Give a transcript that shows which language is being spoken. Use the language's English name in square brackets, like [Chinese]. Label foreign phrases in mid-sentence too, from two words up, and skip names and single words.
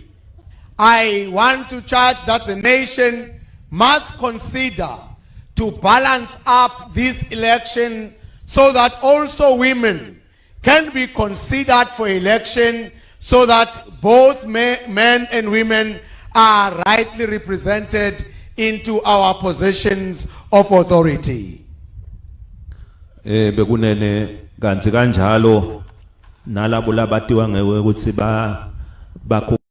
[English] I want to charge that the nation must consider to balance up this election so that also women can be considered for election so that both men and women are rightly represented into our positions of authority. [Swati] Bekunene kanti kanjalo nalabo labatiwa ngewe ukuthi ba